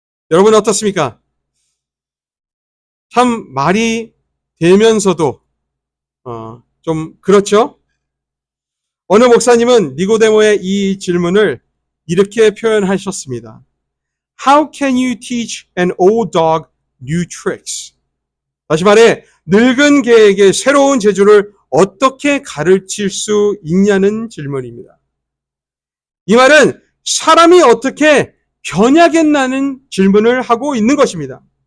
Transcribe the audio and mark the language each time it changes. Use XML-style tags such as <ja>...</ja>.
<ko>여러분 어떻습니까? 참 말이 되면서도 좀 그렇죠? 어느 목사님은 니고데모의 이 질문을 이렇게 표현하셨습니다.</ko> <en>How can you teach an old dog new tricks?</en> <ko>다시 말해, 늙은 개에게 새로운 재주를 어떻게 가르칠 수 있냐는 질문입니다. 이 말은 사람이 어떻게 변하겠나는 질문을 하고 있는 것입니다.</ko>